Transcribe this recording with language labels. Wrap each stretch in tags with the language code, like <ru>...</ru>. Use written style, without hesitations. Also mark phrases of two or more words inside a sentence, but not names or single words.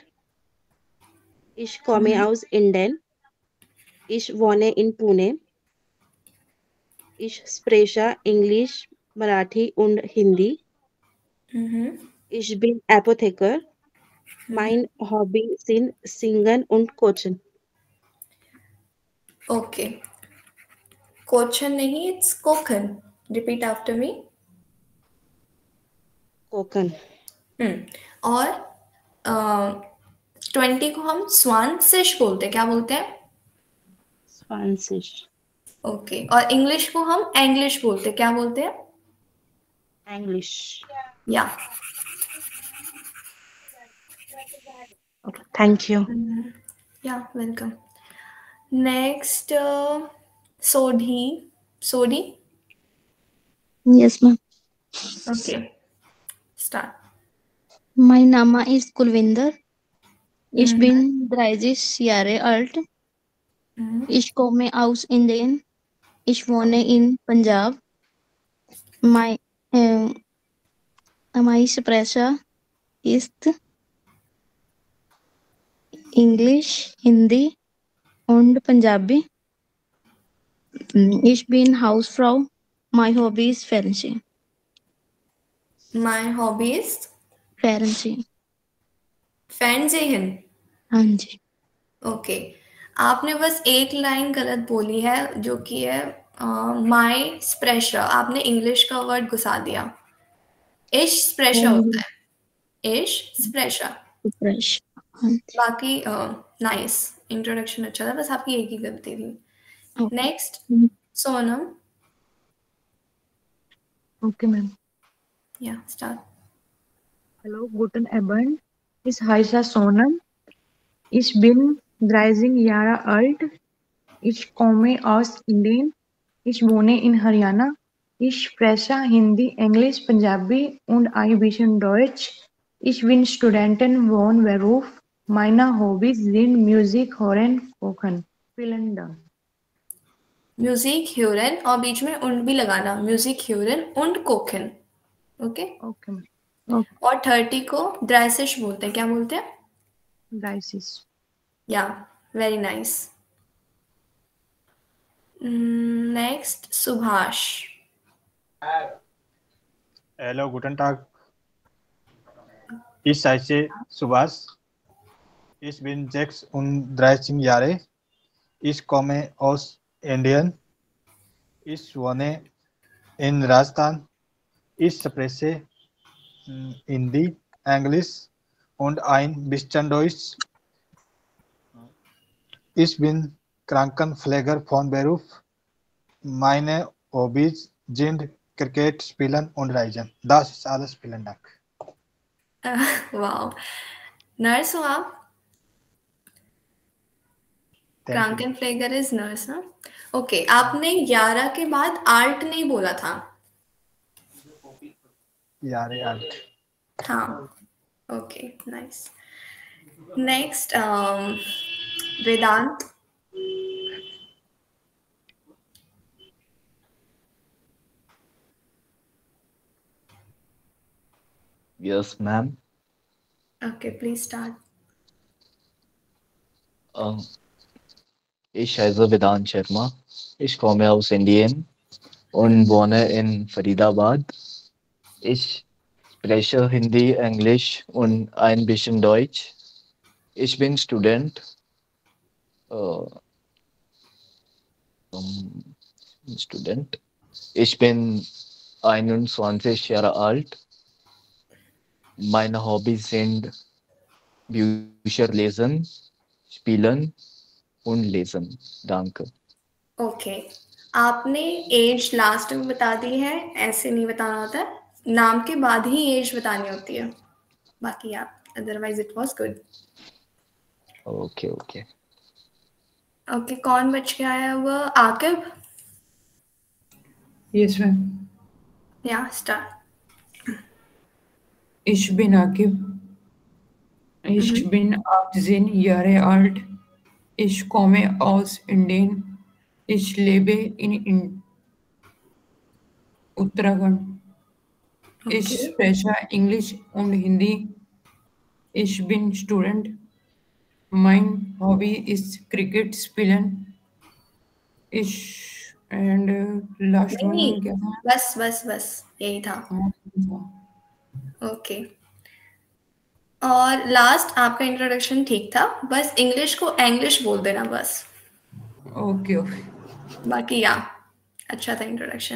<de>Ich komme aus Indien. Ich wohne in Pune. Ich spreche Englisch, Marathi und Hindi. Ich bin Apotheker. Mein Hobby sind Singen und Coachen.</de> <en>OK, Kochen नहीं, it's Kochen। Repeat after me.</en> <de>कोकन।</de> <hi>और 20 को हम स्वानसिश बोलते हैं, क्या बोलते हैं?</hi> <de>स्वानसिश।</de> <hi>ओके, और इंग्लिश को हम एंग्लिश बोलते हैं, क्या बोलते हैं?</hi> <de>एंग्लिश।</de> <en>या, Thank you. Yeah, welcome. Next Sodhi. Yes, ma'am. OK, start.</en> <de>Mein Name ist Kulwinder. Ich bin 30 Jahre alt. Ich komme aus Indien. Ich wohne in Punjab. Meine Sprache ist Englisch, Hindi und Punjabi. Ich bin Hausfrau.</de> <en>My hobby is Fernsehen. My hobby is</en> <de>Fernsehen. फैंजेहन।</de> <hi>हाँ जी। ओके, आपने बस एक लाइन गलत बोली है, जो कि है माई स्प्रेशा। आपने इंग्लिश का वर्ड घुसा दिया।</hi> <de>ich Sprache</de> <hi>होता है,</hi> <de>ich Sprache.</de> <hi>बाकी नाइस, इंट्रोडक्शन अच्छा था, बस आपकी एक ही गलती थी।</hi> <en>Next Sonam. OK ma'am. Yeah, start.</en> <de>Hallo, guten Abend. Ich heiße Sonam. Ich bin 30 Jahre alt. Ich komme aus Indien. Ich wohne in Haryana. Ich spreche Hindi, Englisch, Punjabi und ein bisschen Deutsch. Ich bin Studentin von Beruf. Meine Hobbys sind Musik, Hören, Kochen. Vielen Dank. Musik hören,</de> <hi>और बीच में उंड भी लगाना,</hi> <de>Musik hören und Kochen.</de> <en>ओके, OK ma'am.</en> <hi>और 30 को ड्राइसिश बोलते हैं, क्या बोलते हैं?</hi> <de>Dices.</de> <en>Yeah, very nice. Next Subhash.</en> <de>Hallo, guten Tag. Ich heiße Subhash. Ich bin 36 Jahre. Ich komme aus Indien. Ich wohne in Rajasthan. Ich spreche Hindi, Englisch und ein bisschen Deutsch. Ich bin Krankenpfleger von Beruf. Meine Hobbys sind Cricket spielen und Reisen. Das ist alles. Vielen Dank.</de> <hi>वाओ, नर्स हो आप?</hi> <en>Thank you.</en> <hi>क्रांकनफ्लेगर</hi> <en>is nurse</en> <hi>ना? ओके, आपने 11 के बाद आर्ट नहीं बोला था।</hi> <de>Jahre alt.</de> <en>हाँ, OK, nice. Next, Vedant। Yes, ma'am. Okay, please start.</en> <de>Ich heiße Vedant Sharma. Ich komme aus Indien und wohne in Faridabad. Ich spreche Hindi, Englisch und ein bisschen Deutsch. Ich bin Student. Student. Ich bin 21 Jahre alt. Meine Hobbys sind Bücher lesen, spielen und lesen. Danke.</de> <hi>ओके, आपने एज लास्ट में बता दी है, ऐसे नहीं बताना होता है, नाम के बाद ही एज बतानी होती है। बाकी आप,</hi> <en>otherwise it was good. OK OK</en> <hi>ओके, कौन बच गया है? वो आकिब।</hi> <en>Yes ma'am. Yeah, start.</en> <de>Ich bin Akib. Ich bin 18 Jahre alt. Ich komme aus Indien. Ich lebe in Uttarakhand. Ich spreche Englisch und Hindi. Ich bin Student. Mein Hobby ist Cricket spielen.</de> <en>Ich and last one</en> <hi>नहीं, क्या था? बस यही था। ओके, और लास्ट आपका इंट्रोडक्शन ठीक था, बस इंग्लिश को इंग्लिश बोल देना बस।</hi> <en>OK OK.</en> <hi>बाकी या अच्छा था इंट्रोडक्शन।</hi>